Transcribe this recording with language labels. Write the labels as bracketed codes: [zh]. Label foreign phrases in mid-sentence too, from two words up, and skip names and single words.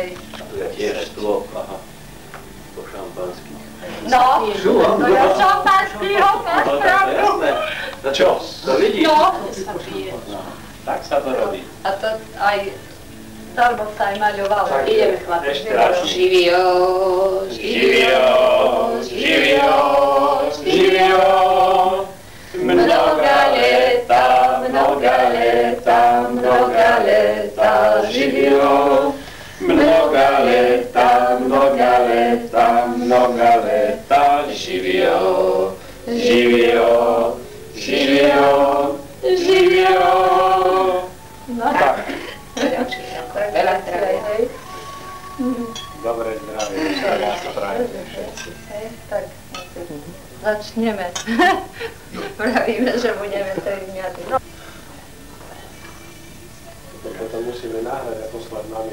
[sk] To je tiež stôl, aha. Po šampanských. No, to je šampanskýho, máš pravdu. Čo? To vidíš? No. Tak sa to robí. A to aj darmo sa aj maľovalo. Ideme chlapi. Ešte raz. [sr] Živio, živio, živio, živio. Mnoga leta, živio. Mnoga leta, živio, živio, živio, živio. [sk] No tak. Veľa zdravia. Dobré zdravie, ja sa prajeme všetci. Tak, začneme. Pravíme, že budeme 3 dňa. To musíme nahrať a poslať mami.